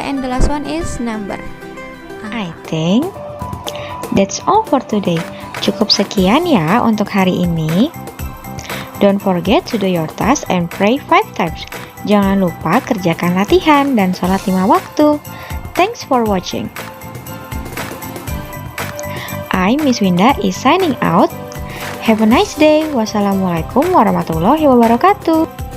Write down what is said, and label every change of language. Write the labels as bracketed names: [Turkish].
[English] And the last one is number. I think that's all for today. [Indonesian] Cukup sekian ya untuk hari ini. [English] Don't forget to do your task and pray 5 times. [Indonesian] Jangan lupa kerjakan latihan dan sholat 5 waktu. [English] Thanks for watching. I, Miss Winda, is signing out. Have a nice day. [Arabic] Wassalamualaikum warahmatullahi wabarakatuh.